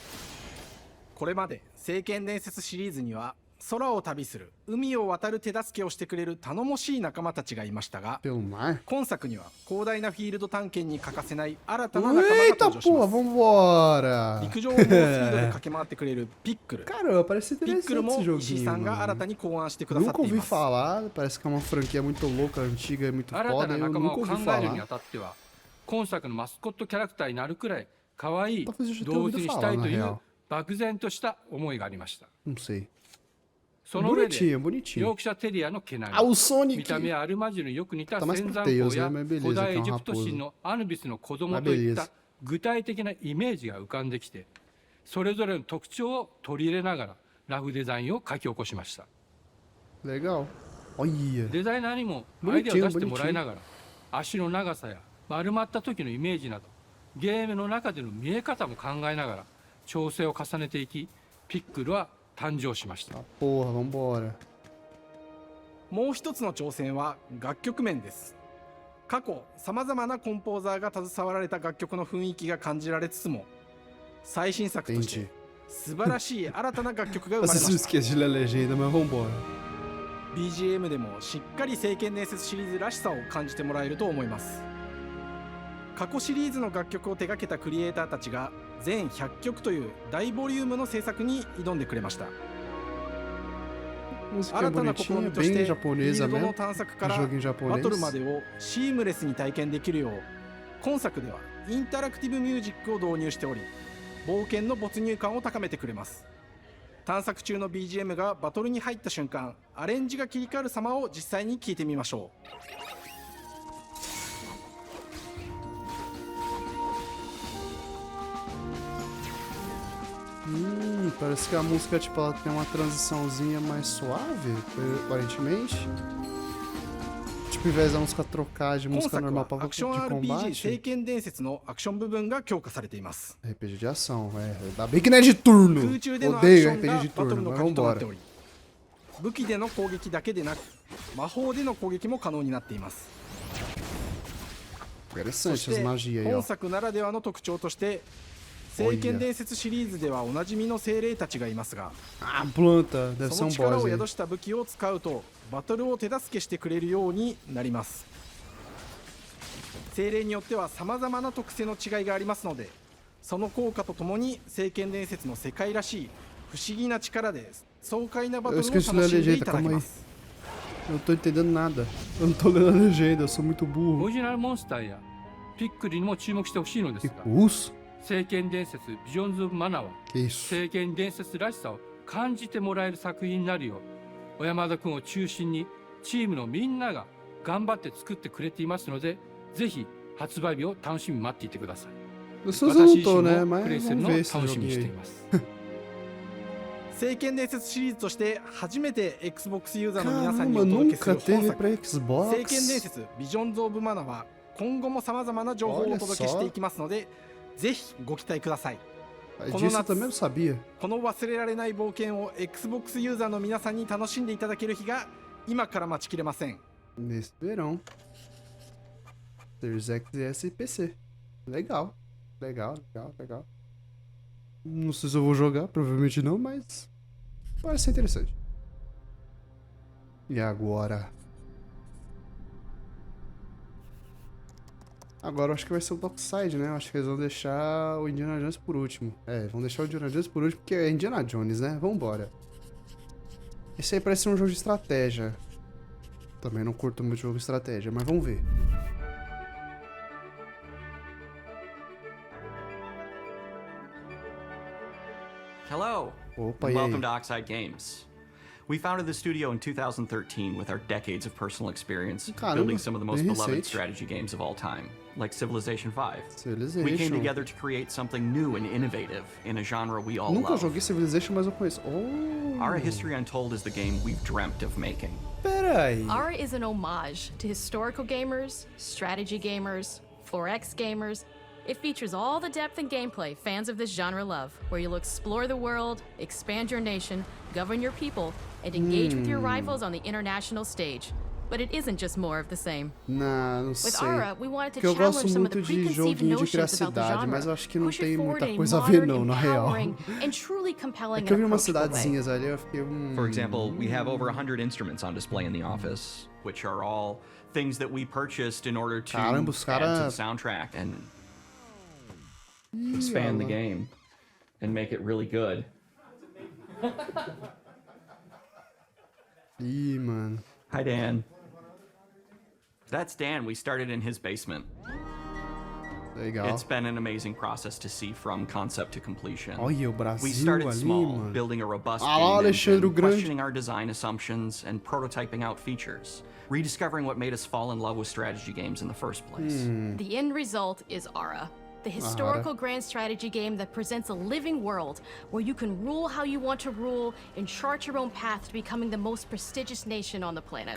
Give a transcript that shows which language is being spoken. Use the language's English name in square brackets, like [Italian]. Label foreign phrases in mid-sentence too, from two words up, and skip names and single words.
[Japanese] これまで聖剣伝説シリーズには空を旅する海を渡る手助けをしてくれる頼もしい仲間たちがいましたが、 [Portuguese] Pelo mar? [Japanese] 今作には広大なフィールド探検に欠かせない新たな仲間が [Portuguese] Eita [Japanese] 登場し [Portuguese] porra, [Japanese] ます。 [Portuguese] vambora! [Japanese] 陸上を猛スピードで駆け回ってくれるピックル。 [Portuguese] Caramba, parece [Japanese] ピックル [Portuguese] interessante [Japanese] も [Portuguese] esse [Japanese] 石井 [Portuguese] joguinho, [Japanese] さんが新 [Portuguese] mano. [Japanese] たに考案してくださっ [Portuguese] Nunca [Japanese] てい [Portuguese] ouvi [Japanese] ます。 [Portuguese] falar, parece que é uma franquia muito louca, antiga, muito [Japanese] 新た [Portuguese] foda, [Japanese] な [Portuguese] eu [Japanese] 仲間 [Portuguese] nunca [Japanese] を考 [Portuguese] ouvi [Japanese] えるに [Portuguese] falar. [Japanese] あたっては今作のマスコットキャラクターになるくらい可愛い [Portuguese] Talvez eu já tenha [Japanese] 動物 [Portuguese] ouvido [Japanese] にした [Portuguese] falar, [Japanese] い [Portuguese] na [Japanese] という [Portuguese] real. [Japanese] 漠然とした思いがありました。 [Portuguese] Não sei. [Japanese] その上で [Portuguese] Bonitinho, [Japanese] ヨ [Portuguese] bonitinho. [Japanese] ークシャテリアの毛並 [Portuguese] Ah, o [Japanese] み、 [Portuguese] Sonic! [Japanese] 見た目はアルマジルによく似た [Portuguese] Tá mais [Japanese] 仙 [Portuguese] pro [Japanese] 山 [Portuguese] Tails, [Japanese] 港 [Portuguese] né? [Japanese] や [Portuguese] Mas [Japanese] 古 [Portuguese] beleza, [Japanese] 代 [Portuguese] que [Japanese] エ [Portuguese] é [Japanese] ジ [Portuguese] um [Japanese] プト神 [Portuguese] raposo. [Japanese] のアヌビスの子供 [Portuguese] Mas [Japanese] といった [Portuguese] beleza. [Japanese] 具体的なイメージが浮かんできて、それぞれの特徴を取り入れながらラフデザインを書き起こしました。 [Portuguese] Legal. Olha. [Japanese] デザイナーにもアイデアを出してもらいながら足の長さや丸まった時のイメージなどゲームの中での見え方も考えながら調整を重ねていき、ピックルは誕生しました。 [Portuguese] Porra, vambora. [Japanese] もう一つの挑戦は楽曲面です。過去さまざまなコンポーザーが携わられた楽曲の雰囲気が感じられつつも、最新作として素晴らしい新たな楽曲が生まれま [Portuguese] Vocês não [Japanese] した。 [Portuguese] esqueçam de ler a legenda, mas vambora. [Japanese] BGM でもしっかり聖剣伝説シリーズらしさを感じてもらえると思います。過去シリーズの楽曲を手掛けたクリエイターたちが全100曲という大ボリュームの制作に挑んでくれました。 [Portuguese] Música [Japanese] 新たな試 [Portuguese] bonitinha, [Japanese] みとし [Portuguese] bem [Japanese] てフィ [Portuguese] japonesa [Japanese] ールドの [Portuguese] mesmo. [Japanese] 探索から [Portuguese] Joguinho [Japanese] バトルま [Portuguese] japonês. [Japanese] でをシームレスに体験できるよう今作ではインタラクティブミュージックを導入しており、冒険の没入感を高めてくれます。探索中の BGM がバトルに入った瞬間、アレンジが切り替わる様を実際に聞いてみましょう。 [Portuguese] Parece que a música, tipo, ela tem uma transiçãozinha mais suave, aparentemente. Tipo, em vez da música trocar de [Japanese] 今 [Portuguese] música [Japanese] 作 [Portuguese] normal [Japanese] は [Portuguese] pra [Japanese] アクション [Portuguese] de [Japanese] RPG 聖 [Portuguese] combate. [Japanese] 剣伝説のアクション部分が強化されています。 [Portuguese] RPG de ação, é. Ainda bem que não é de turno. [Japanese] 空中でのアクシ [Portuguese] Odeio [Japanese] ョン [Portuguese] RPG [Japanese] が [Portuguese] de [Japanese] バトル [Portuguese] turno, [Japanese] の [Portuguese] mas [Japanese] 鍵となって [Portuguese] vambora. [Japanese] おり、武器での攻撃だけでなく魔法での攻撃も可能になっています。そ [Portuguese] Interessante [Japanese] し [Portuguese] as [Japanese] て [Portuguese] magias aí, [Japanese] 本 [Portuguese] ó. [Japanese] 作ならではの特徴として聖剣伝説シリーズではおなじみの精霊たちがいますが、 [Portuguese] Ah, planta. Deve [Japanese] そ [Portuguese] ser [Japanese] の [Portuguese] um [Japanese] 力 [Portuguese] boss [Japanese] を [Portuguese] aí. [Japanese] 宿した武器を使うとバトルを手助けしてくれるようになります。精霊によってはさまざまな特性の違いがありますので、その効果とともに聖剣伝説の世界らしい不思議な力で爽快なバトル [Portuguese] Eu [Japanese] を [Portuguese] esqueci de ler [Japanese] 楽 [Portuguese] a [Japanese] しんでい [Portuguese] legenda, [Japanese] ただけ [Portuguese] calma [Japanese] ま [Portuguese] aí. [Japanese] す。 [Portuguese] Eu não tô entendendo nada. Eu não tô lendo a legenda, eu sou muito [Japanese] オ [Portuguese] burro. [Japanese] リジナルモンスターやピックルにも注目してほしいのです [Portuguese] Que [Japanese] が、 [Portuguese] curso? [Japanese] 聖剣伝説ビジョンズ・オブ・マナーは [Portuguese] Que isso? [Japanese] 聖剣伝説らしさを感じてもらえる作品になるよう小山田君を中心にチームのみんなが頑張って作ってくれていますので、ぜひ発売日を楽しみに待っていてください。 [Portuguese] Vocês [Japanese] 私 [Portuguese] não [Japanese] 自 [Portuguese] tô, [Japanese] 身 [Portuguese] né? [Japanese] もプレイ [Portuguese] Mas [Japanese] する [Portuguese] vamos [Japanese] のを [Portuguese] ver esse [Japanese] 楽しみに [Portuguese] joguinho [Japanese] して [Portuguese] aí. [Japanese] います。聖剣伝説シリーズとして初めて Xbox ユーザーの皆さんにお [Portuguese] Caramba, [Japanese] 届けする [Portuguese] nunca [Japanese] 本 [Portuguese] teve [Japanese] 作 [Portuguese] pra [Japanese] 聖剣伝 [Portuguese] Xbox? [Japanese] 説ビジョンズ・オブ・マナは今後も様々な情報をお届けしていきますので、ぜひご期待ください。この夏、この忘れられない冒険を Xbox ユーザーの皆さんに楽しんでいただける日が今から待ちきれません。 [Portuguese] Nesse verão. Series X, e PC. Legal. Não sei se eu vou jogar, provavelmente não, mas parece ser interessante. E agora? Agora eu acho que vai ser o Dockside, né? Eu acho que eles vão deixar o Indiana Jones por último. Vão deixar o Indiana Jones por último, porque é Indiana Jones, né? Vambora. Esse aí parece ser um jogo de estratégia. Também não curto muito jogo de estratégia, mas vamos ver. [English] Hello, [Portuguese] Opa, [English] and welcome to Oxide Games. We founded the studio in 2013 with our decades of personal experience building some of the most beloved strategy games of all time, like Civilization V. We came together to create something new and innovative in a genre we all [Portuguese] Nunca [English] love. [Portuguese] joguei Civilization, mas eu conheço. [English] Our History Untold is the game we've dreamt of making. [Portuguese] Peraí. [English] Ara is an homage to historical gamers, strategy gamers, 4X gamers. It features all the depth and gameplay fans of this genre love, where you'll explore the world, expand your nation, govern your people, and engage with your rivals on the international stage. But it isn't just more of the same. [Portuguese] Não [English] With [Portuguese] sei. [English] Ara, we wanted to [Portuguese] Porque eu gosto [English] challenge some of the [Portuguese] muito de [English] preconceived [Portuguese] joguinho de [English] notions about the [Portuguese] criacidade, [English] genre, [Portuguese] mas eu acho que não [English] push it [Portuguese] tem [English] forward [Portuguese] muita [English] in a [Portuguese] coisa a ver [English] modern, [Portuguese] não, na real. [English] empowering, and truly compelling [Portuguese] É que eu vi [English] and [Portuguese] umas [English] approachable way. [Portuguese] cidadezinhas ali, eu fiquei... [English] For example, we have over 100 instruments on display in the office, which are all things that we purchased in order to add to the soundtrack and expand the game and make it really good. [Portuguese] Ih, mano. [English] Hi, Dan. That's Dan. We started in his basement. [Portuguese] Legal. [English] It's been an amazing process to see from concept to completion. [Portuguese] Olha o Brasil [English] We started [Portuguese] ali, [English] small, [Portuguese] mano. [English] building a robust [Portuguese] Ah, [English] game engine, [Portuguese] Alexandre o Grande. [English] questioning our design assumptions, and prototyping out features, rediscovering what made us fall in love with strategy games in the first place. The end result is Ara, the historical grand strategy game that presents a living world where you can rule how you want to rule and chart your own path to becoming the most prestigious nation on the planet.